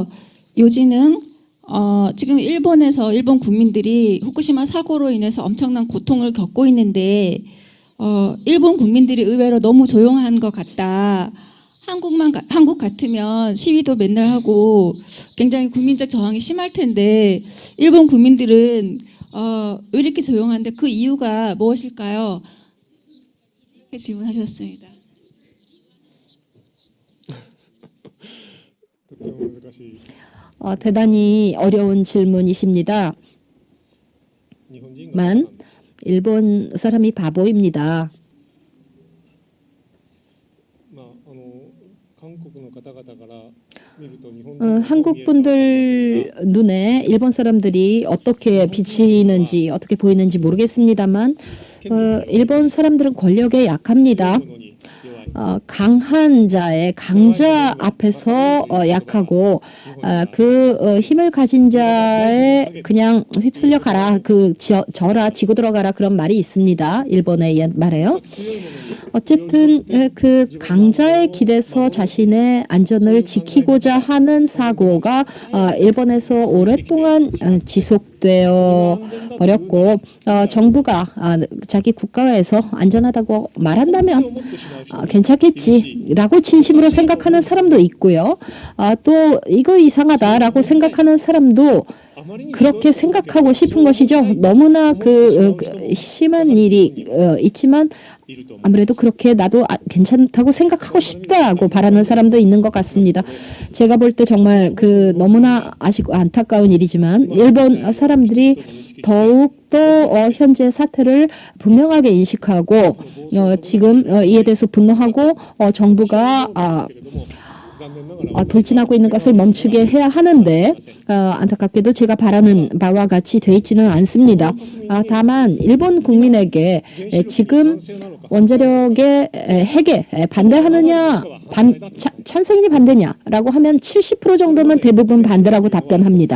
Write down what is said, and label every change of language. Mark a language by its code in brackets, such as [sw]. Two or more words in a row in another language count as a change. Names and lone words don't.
[ko] 요지는 지금 일본에서 일본 국민들이 후쿠시마 사고로 인해서 엄청난 고통을 겪고 있는데 일본 국민들이 의외로 너무 조용한 것 같다. 한국 같으면 시위도 맨날 하고 굉장히 국민적 저항이 심할 텐데 일본 국민들은 왜 이렇게 조용한데 그 이유가 무엇일까요? 이렇게 질문하셨습니다. [ja] とても難しい。 [ko] 대단히 어려운 질문이십니다. [ja] 日本人が [ko] 만 [ja] なんです。 [ko] 일본 사람이 바보입니다. [ja] まあ韓国の方々から見ると日本人が [ko] 한국 분들 눈에 일본 사람들이 어떻게 비치는지 어떻게 보이는지 모르겠습니다만 일본 사람들은 권력에 약합니다. [ja] のに弱い。 [ko] 강한 자의 강자 앞에서 약하고 힘을 가진 자에 그냥 휩쓸려 가라, 져라, 지고 들어가라, 그런 말이 있습니다. 일본의 옛 말에요. [ja] 強いものに [ko] 어쨌든 그 강자의 길에서 자신의 안전을 지키고자 하는 사고가 일본에서 오랫동안 지속되어 버렸고 정부가 자기 국가에서 안전하다고 말한다면 [ja] 持ってしまう人 [ko] 괜찮겠지라고 진심으로 생각하는 사람도 있고요. 또 이거 이상하다라고 생각하는 사람도 [ja] あまりに [ko] 그렇게 생각하고 싶은 것이죠. 너무나 심한 일이 있지만 [ja] いると思う。 [ko] 아무래도 그렇게 나도 괜찮다고 생각하고 싶다고 바라는 사람도 있는 것 같습니다. 제가 볼 때 정말 너무나 아쉽고 안타까운 일이지만 일본 사람들이 더욱더 현재 사태를 분명하게 인식하고 지금 이에 대해서 분노하고 정부가 [ja] けれども残念ながら [ko] 돌진하고 있는 것을 멈추게 해야 하는데 안타깝게도 제가 바라는 바와 같이 돼 있지는 않습니다. 다만 일본 국민에게 지금 원자력의 핵에 반대하느냐 찬성이니 반대냐라고 하면 70% 정도는 대부분 반대라고 답변합니다.